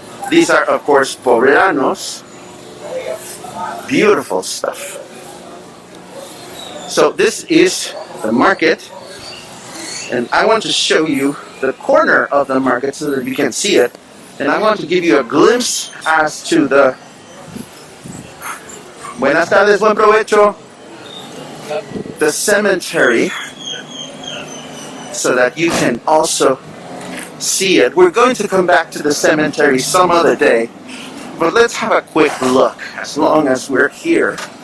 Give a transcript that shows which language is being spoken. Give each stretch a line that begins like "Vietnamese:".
English: These are, of course, poblanos. Beautiful stuff. So this is the market, and I want to show you the corner of the market so that you can see it. And I want to give you a glimpse as to the...
Spanish: Buenas tardes, buen provecho.
English: The cemetery, so that you can also see it. We're going to come back to the cemetery some other day, but let's have a quick look as long as we're here.